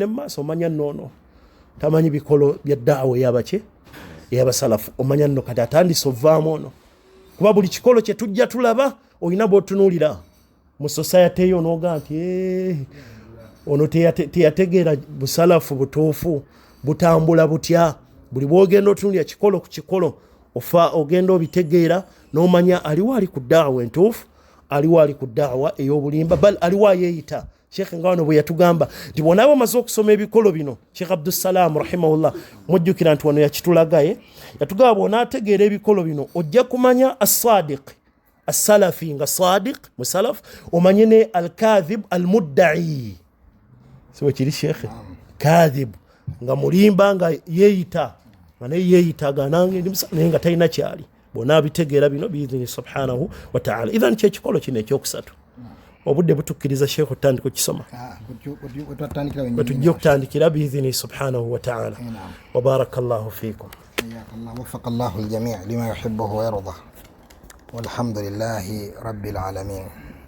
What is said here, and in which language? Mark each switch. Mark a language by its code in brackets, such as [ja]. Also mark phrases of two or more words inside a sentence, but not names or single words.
[lg] mu maaso omanya noono tamanyi bikolo bya daawa eyabaki ey'abasalafu omanya nno kati atandise ovaamu ono kuba buli kikolo kye tujja tulaba olina bw'otunuulira mu society eyo n'oga nti ono teyategeera busalafu butuufu butambula butya buli bw'ogenda otunuulira kikolo ku kikolo ofa ogenda obitegeera n'omanya aliwo ali ku daawa entuufu aliwo ali ku da'wa ey'obulimba bal aliwo ayeeyita Sheikh nga wano bwe yatugamba nti bw'onaaba omaze okusoma ebikolo bino Sheikh Abdussalam rahimahullah mujjukira nti wano yakitulagaye yatugamba bw'onaategeera ebikolo bino ojja kumanya [ar] الصادق السلفي [lg] nga sadiq musalaf omanye ne [ar] الكاذب المدعي [lg] siwe kiri Sheikh kadhib nga mulimba nga yeeyita nga naye yeeyitaga nange naye nga talina kyali bw'onaabitegeera bino [ar] بإذنه سبحانه وتعالى [lg] idhan kyekikolo kino ekyokusatu obudde butukkiriza Sheikh otandika okukisoma wetujja okutandikira [ar] بإذنه سبحانه وتعالى وبارك الله فيكم وفق الله الجميع لما يحبه ويرضى والحمد لله رب العالمين